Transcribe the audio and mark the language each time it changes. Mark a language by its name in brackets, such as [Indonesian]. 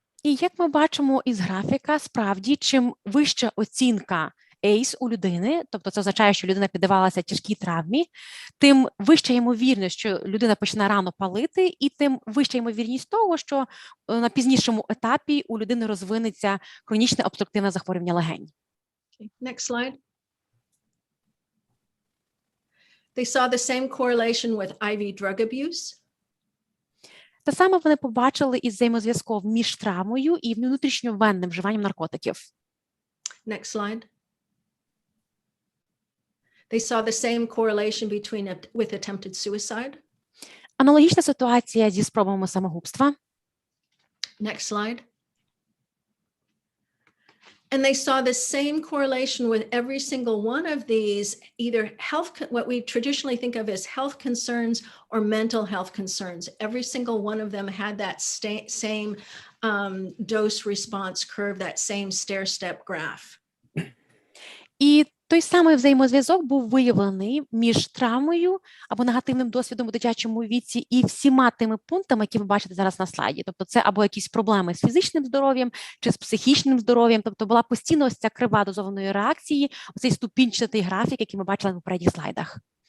[Ukrainian] І як ми бачимо із графіка, справді, чим вища оцінка ACE у людини, тобто це означає, що людина піддавалася тяжкій травмі, тим вища ймовірність, що людина почне рано палити, і тим вища ймовірність того, що на пізнішому етапі у людини розвинеться хронічне обструктивне захворювання легень. [English] Okay. Next slide. They saw the same correlation with IV drug abuse. [Ukrainian] Те саме вони побачили із взаємозв'язком між травмою і внутрішньовенним вживанням наркотиків. [English] Next slide. They saw the same correlation with attempted suicide. [Ukrainian] Аналогічна ситуація зі спробами самогубства. [English] Next slide. And they saw the same correlation with every single one of these, either what we traditionally think of as health concerns or mental health concerns. Every single one of them had that same dose response curve, that same stair-step graph. [Ukrainian] І той самий взаємозв'язок був виявлений між травмою або негативним досвідом у дитячому віці і всіма тими пунктами, які ви бачите зараз на слайді. Тобто це або якісь проблеми з фізичним здоров'ям чи з психічним здоров'ям. Тобто була постійно ось ця крива дозованої реакції, оцей ступінчатий графік, який ми бачили на попередніх слайдах.